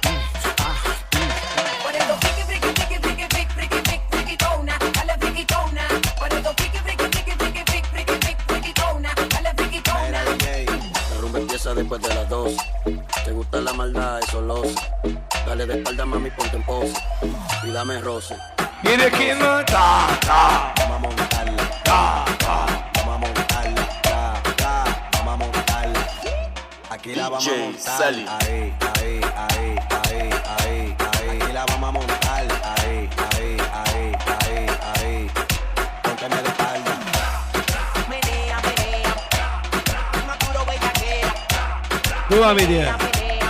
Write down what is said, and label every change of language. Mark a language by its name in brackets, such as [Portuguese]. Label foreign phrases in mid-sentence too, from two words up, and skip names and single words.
[Spanish] Por eso friki, friki, friki, friki, friki, friki, friki, frikitona, dale frikitona. Por eso friki, friki, friki, friki, friki, friki, friki, frikitona, dale frikitona. La rumba empieza después de las 2. Te gusta la maldad, eso lo sé. Dale de espalda, mami, ponte en pose. Y dame roce. [Russian] Или кино. Да, да. [Spanish] Vamos a montarla. [Russian] Да, да. [Spanish] Vamos a montarla. Vamos a montarla. Aquí Aquí la vamos a DJ montar. Sally. Ahí, ahí, ahí, ahí, ahí, ahí. Aquí la vamos a montar. Ahí, ahí, ahí, ahí, ahí. Pónteme de espalda. Menea, menea. Más duro bellaquea. [Turkish] Devam ediyor. [Spanish] Menea.